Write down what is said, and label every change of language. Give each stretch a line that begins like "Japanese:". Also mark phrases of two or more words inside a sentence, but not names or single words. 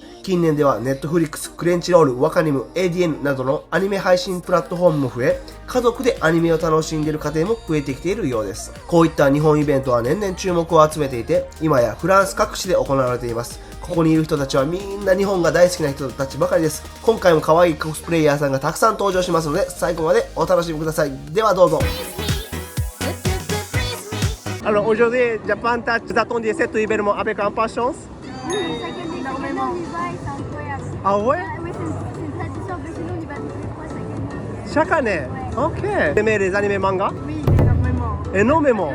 Japanese: 近年ではネットフリックス、クレンチロール、ワカニム、ADN などのアニメ配信プラットフォームも増え、家族でアニメを楽しんでいる家庭も増えてきているようです。こういった日本イベントは年々注目を集めていて、今やフランス各地で行われています。ここにいる人たちはみんな日本が大好きな人たちばかりです。今回も可愛いコスプレイヤーさんがたくさん登場しますので、最後までお楽しみください。ではどうぞ。
French: Alors aujourd'hui, Japan Touch, vous attendiez cet événement avec impatience? Oui, chaque année, énormément. On y va et c'est incroyable. Ah ouais? Oui, c'est une tradition que chez nous, on y va tous les 3 Chaque année? Ouais. Ok. Vous aimez les animés manga? Oui, énormément. Énormément.